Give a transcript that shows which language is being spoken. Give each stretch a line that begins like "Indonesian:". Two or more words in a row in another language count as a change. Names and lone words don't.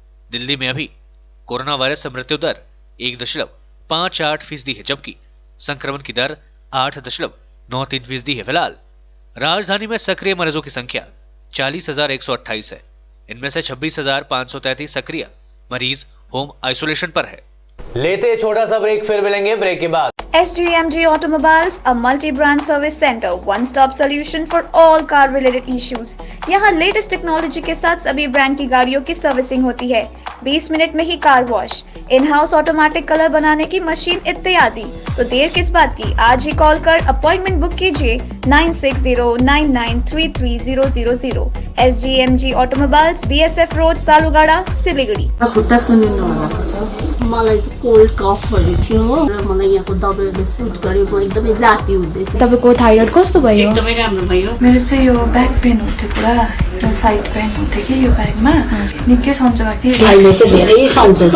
Hindi: दिल्ली में अभी कोरोना वायरस से मृत्यु दर 1.58% है, जबकि संक्रमण की दर 8.93% है। फिलहाल राजधानी में सक्रिय मरीजों की संख्या 40,128 है। इनमें से 26,533 सक्रिय मरीज होम आइसोलेशन पर है। लेते छोटा सा ब्रेक, फिर मिलेंगे ब्रेक के बाद।
English: SGMG Automobiles, a multi-brand service center, one-stop solution for all car-related issues.
Hindi: यहाँ
English: latest technology
Hindi: के साथ सभी ब्रांड की गाड़ियों की सर्विसिंग होती है। 20 मिनट में ही
English: car wash, in house automatic color
Hindi: बनाने की मशीन इत्यादि। तो देर किस बात की, आज ही कॉल कर
English: appointment book
Hindi: कीजिए 9609933000। SGMG Automobiles, BSF रोड, सालुगाड़ा, सिलीगुड़ी।
Nepali: मलाई चाहिँ
English: cold coughहरू
Nepali: थियो र मलाई यहाँको दबाईले सुट गरेको एकदमै जाती हुँदैछ। तपाईँको थाइरोइड कस्तो भयो? एकदमै राम्रो भयो। मेरो चाहिँ यो
English: back pain
Nepali: हुन्थ्यो पुरा,
English: side pain
Nepali: हुन्थ्यो कि यो ब्याकमा, निकै सन्चो भएको थियो। अहिले चाहिँ धेरै सन्चो छ।